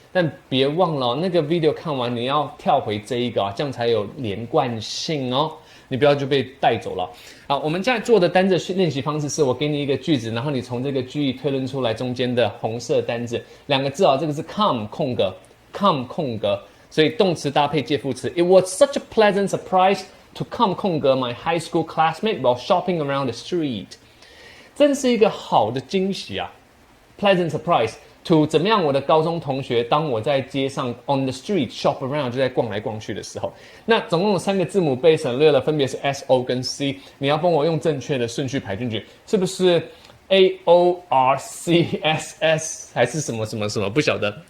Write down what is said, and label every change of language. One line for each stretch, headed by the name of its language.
Chinese: 但別忘了，那個 video 看完你要跳回這一個啊，這樣才有連貫性哦。你不要就被帶走了。好，我們現在做的單字練習方式是我給你一個句子，然後你從這個句意推論出來中間的紅色單字2個字啊，這個是 come 空格 come 空格。
English: 所以動詞搭配介副詞。 It was such a pleasant surprise to come 空格 my high school classmate while shopping around the street。
Chinese: 真是一個好的驚喜啊 ！ Pleasant surprise to 怎麼樣？我的高中同學，當我在街上 on the street shop around 就在逛來逛去的時候，那總共有3個字母被省略了，分別是 S O 跟 C。你要幫我用正確的順序排進去，是不是？AORCSS 還是什麼什麼什麼不曉得。